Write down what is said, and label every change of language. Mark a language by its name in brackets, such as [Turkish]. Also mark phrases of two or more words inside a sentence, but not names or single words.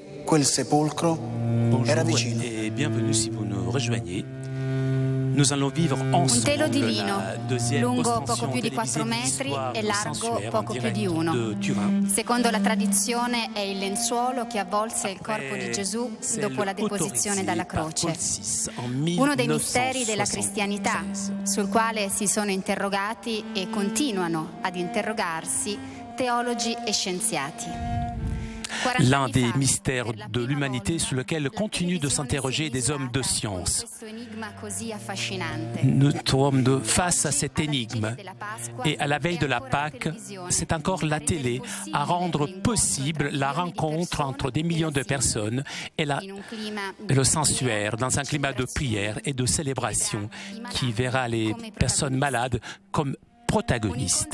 [Italian] quel sepolcro era [French] Bonjour [Italian] vicino. [French] et bienvenue si vous nous rejoignez. Nous allons vivre Un ensemble [Italian] telo di lino, [French] la deuxième [Italian] lungo [French] ostension [Italian] poco più di [French] télévisée [Italian] 4 [French] de [Italian] metri [French] l'histoire [Italian] e [French] de [Italian] largo [French] Saint-Suaire en [Italian] poco più [French] direct [Italian] di 1. [French] de Turin. [Italian] Secondo la tradizione è il lenzuolo che avvolse il corpo di Gesù [French] C'est [Italian] dopo la [French] autorisé [Italian] deposizione dalla [French] par [Italian] croce. [French] Paul VI en [Italian] Uno dei misteri della [French] 1976. [Italian] cristianità, sul quale si sono interrogati e continuano ad interrogarsi teologi e scienziati. [French] L'un des mystères de l'humanité sur lequel continuent de s'interroger des hommes de science. Nous sommes face à cette énigme et à la veille de la Pâque, c'est encore la télé à rendre possible la rencontre entre des millions de personnes et le Saint-Suaire dans un climat de prière et de célébration qui verra les personnes malades comme protagonistes.